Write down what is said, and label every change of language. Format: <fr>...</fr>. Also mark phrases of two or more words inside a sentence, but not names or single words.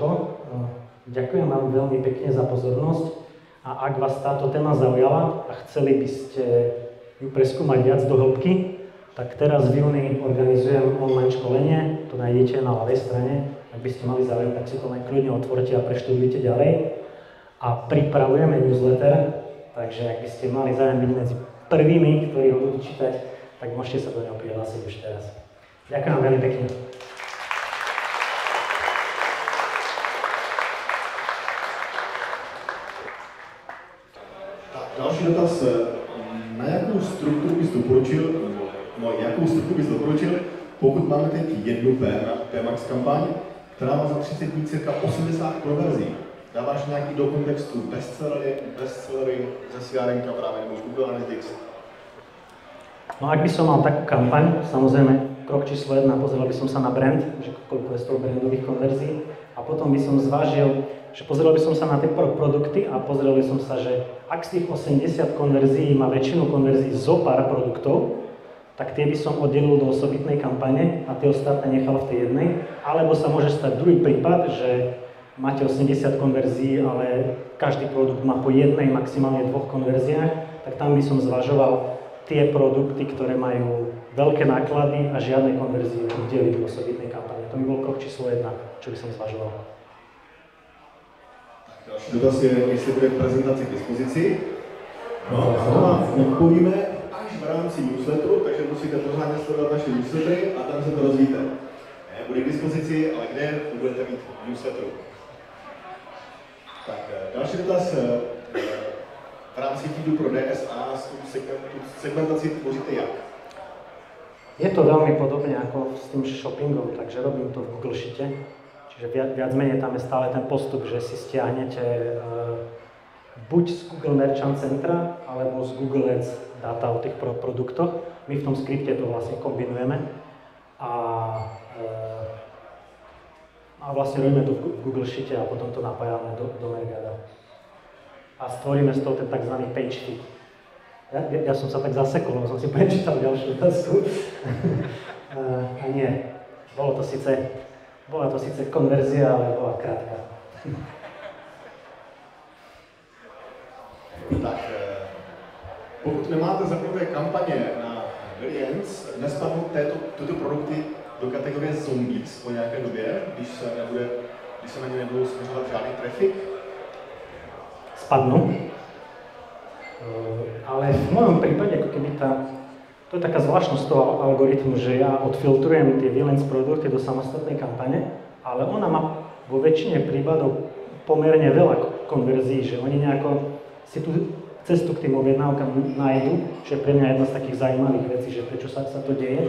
<sk>Ďakujem vám veľmi pekne za pozornosť a ak vás táto téma zaujala a chceli by ste ju preskúmať viac do hĺbky, tak teraz v júni organizujem online školenie, to nájdete na ľavej strane. Ak by ste mali záujem, tak si to len kľudne otvorte a preštudujte ďalej. A pripravujeme newsletter, takže ak by ste mali záujem byť medzi prvými, ktorí ho budú čítať, tak môžete sa do neho prihlásiť už teraz. Ďakujem vám veľmi pekne.</sk> <cs>Další dotaz. Na jakou strukturu bys doporučil, pokud máme teď jednu PMAX kampaň, která má za 30 dní cirka 80 konverzí? Dáváš nějaký do kontextu bestsellery ze CRM-ka právě nebo z Google Analytics?</cs> <sk>No ak by som mal takú kampaň, samozrejme, krok číslo 1, pozrel by som sa na brand, že koľko je z toho brandových konverzií a potom by som zvážil, že pozrel by som sa na tie produkty a pozrel by som sa, že ak z tých 80 konverzií má väčšinu konverzií zo pár produktov, tak tie by som oddelil do osobitnej kampane a tie ostatné nechal v tej jednej. Alebo sa môže stať druhý prípad, že máte 80 konverzií, ale každý produkt má po jednej, maximálne 2 konverziách, tak tam by som zvažoval tie produkty, ktoré majú veľké náklady a žiadne konverzie oddeliť do osobitnej kampane. To by bol krok číslo 1, čo by som zvažoval.</sk> <cs>Další dotaz je, jestli bude prezentace k dispozici. No, a to vám odpovíme až v rámci newsletteru, takže musíte pořádně sledovat naše newslettery a tam se to dozvíte. Bude k dispozici, ale kde to budete mít v newsletteru. Tak, další dotaz. V rámci feedu pro DSA tu segmentaci tvoříte jak?</cs> <sk>Je to veľmi podobne ako s tým shoppingom, takže robím to v Google Sheete. Čiže viac menej tam je stále ten postup, že si stiahnete buď z Google Merchant Centra, alebo z Google Ads dáta o tých produktoch. My v tom skripte to vlastne kombinujeme a vlastne robíme to v Google Sheete a potom to napájame do Mergada. A stvoríme z toho ten tzv.</sk> <en>Page feed.</en> <sk>Ja som sa tak zasekol, som si prečítal ďalšiu otázku. A nie, bola to síce konverzia, ale bola krátka.</sk> <cs>Tak, pokud nemáte zapnuté kampaně na Brilliance, nespadnou tyto produkty do kategorie zombies po nějaké době, když se na ně nebudou směřovat žádný trafik?</cs> <sk>Spadnú. Ale v mojom prípade, ako keby to je taká zvláštnosť toho algoritmu, že ja odfiltrujem tie Brilliance produkty do samostatnej kampane, ale ona má vo väčšine prípadov pomerne veľa konverzií, že oni nejako si tú cestu k tým objednávkam nájdu, čo je pre mňa jedna z takých zaujímavých vecí, že prečo sa to deje.</sk>